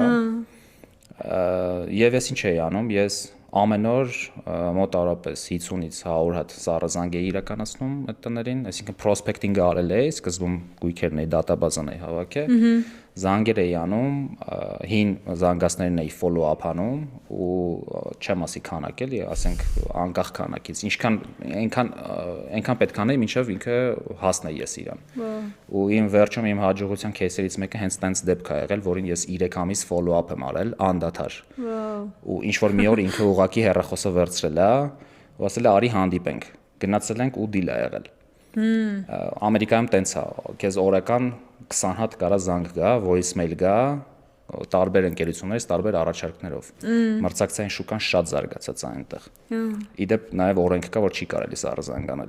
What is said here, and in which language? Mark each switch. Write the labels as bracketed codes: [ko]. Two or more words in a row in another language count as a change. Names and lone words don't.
[hy] Եվ ես ինչ էի անում, ես ամեն օր մոտավորապես 50-ից 100 հատ սառը զանգ էի իրականացնում այդ տներին, այսինքն prospecting-ը արել էի, սկզբում գույքերն էի դատաբազան էի հավաքել, զանգեր էի անում, հին զանգացներին էի follow-up անում ու չեմ ասի քանակ էլի, ասենք անկախ քանակից, այնքան պետք անեի, մինչև ինքը հասնեի ես իրան։ Ու իմ վերջում իմ հաջողության кейսերից մեկը հենց տենց դեպք է եղել, որին ես 3 ամիս follow-up եմ արել անդադար։ Ու ինչ որ մի օր ինքը ուղակի հեռախոսը վերցրել է, ու ասել է արի հանդիպենք։ Գնացել ենք ու դիլ է եղել։ Ամերիկայում տենց է, քեզ օրական 20 հատ կարա զանգ գա, voicemail գա, տարբեր ընկերություններից, տարբեր առաջարկներով։ Մրցակցային շուկան շատ զարգացած է այնտեղ։ Իդեպ նաև օրենք կա, որ չի կարելի սառը զանգ անել։